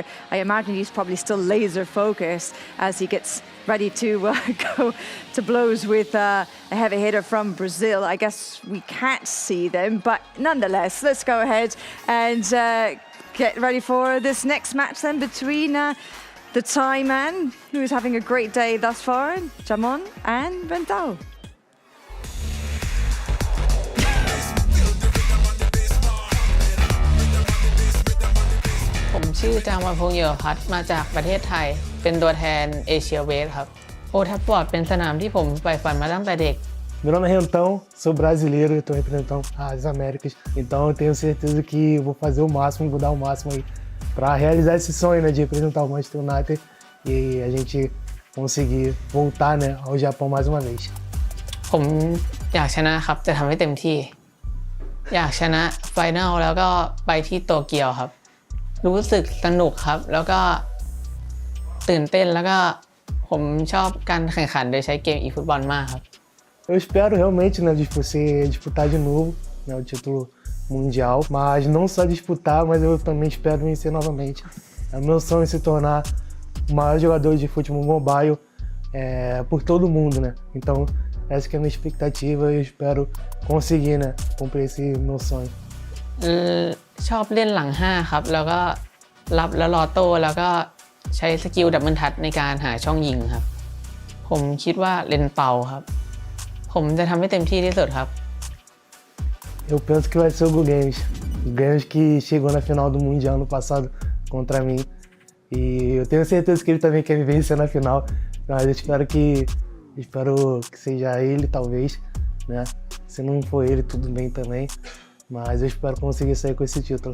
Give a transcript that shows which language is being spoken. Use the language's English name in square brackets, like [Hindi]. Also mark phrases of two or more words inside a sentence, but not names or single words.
[English] I imagine he's probably still laser focused as he gets ready to go to blows with a heavy hitter from Brazil. I guess we can't see them, but nonetheless, let's go ahead and get ready for this next match then between the Thai man, who is having a great day thus far, Jamon, and Rentao. [Thai] ผมชื่อจางวันพงษ์เหยื่อพัฒน์มาจากประเทศไทยเป็นตัวแทนเอเชียเวสครับโอทัฟฟอร์ดเป็นสนามที่ผมใฝ่ฝันมาตั้งแต่เด็ก [Portuguese] Meu nome é Rentão, sou brasileiro e estou representando as Américas. Então eu tenho certeza que vou fazer o máximo, vou dar o máximo aí para realizar esse sonho, né, de representar o Manchester United e a gente conseguir voltar, né, ao Japão mais uma vez. [Thai] ผมอยากชนะครับจะทำให้เต็มที่อยากชนะไฟนอลแล้วก็ไปที่โตเกียวครับรู้สึกสนุกครับแล้วก็ตื่นเต้นแล้วก็ผมชอบการแข่งขันโดยใช้เกม eFootball มากครับ [Portuguese] Eu espero realmente, né, disputar de novo, né, o título mundial, mas não só disputar, mas eu também espero vencer novamente. É o meu sonho se tornar o maior jogador de futebol mobile por todo mundo, né? Então essa que é a minha expectativa e eu espero conseguir, né, cumprir esse meu sonho. [Thai] ชอบเล่นหลัง5ครับแล้วก็รับแล้วรอโต้แล้วก็ใช้ [English] skill double touch [Thai] ในการหาช่องยิงครับผมคิดว่าเลนเปาครับผมจะทำให้เต็มที่ที่สุดครับ [Portuguese] Eu penso que vai ser o Guera, o Guera que chegou na final do Mundial ano passado contra mim e eu tenho certeza que ele também quer me vencer na final, mas eu espero que seja ele talvez, né? Se não for ele tudo bem também, mas eu espero conseguir sair com esse título.